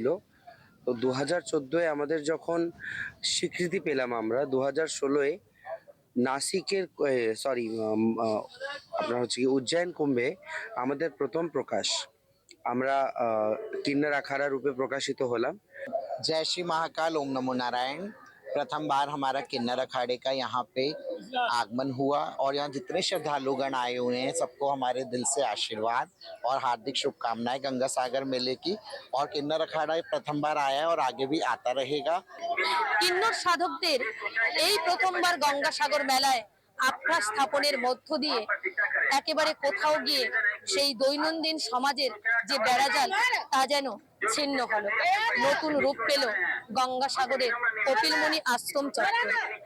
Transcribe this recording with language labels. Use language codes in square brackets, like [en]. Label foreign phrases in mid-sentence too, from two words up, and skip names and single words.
[bn] তো 2014-এ আমাদের যখন স্বীকৃতি পেলাম, আমরা 2016-এ নাসিকের আপনার হচ্ছে কি উজ্জয়ন কুম্ভে আমাদের প্রথম প্রকাশ, আমরা কিন্নর আখাড়া রূপে প্রকাশিত হলাম। [hi] जय श्री महाकाल, ओम नमो नारायण। प्रथम बार हमारा किन्नर अखाड़े का यहाँ पे आगमन हुआ और यहाँ जितने श्रद्धालुगण आए हुए हैं सबको हमारे दिल से आशीर्वाद और हार्दिक शुभकामनाएं गंगा सागर मेले की। और किन्नर अखाड़ा प्रथम बार आया है और आगे भी आता रहेगा। [bn] কিন্নর সাধকদের এই প্রথমবার গঙ্গাসাগর মেলায় আখড়া স্থাপনের মধ্য দিয়ে একেবারে কোথাও গিয়ে সেই দৈনন্দিন সমাজের যে বেড়াজাল তা যেন ছিন্ন হলো। নতুন রূপ পেল গঙ্গাসাগরের কপিলমুনি আশ্রম চত্বর।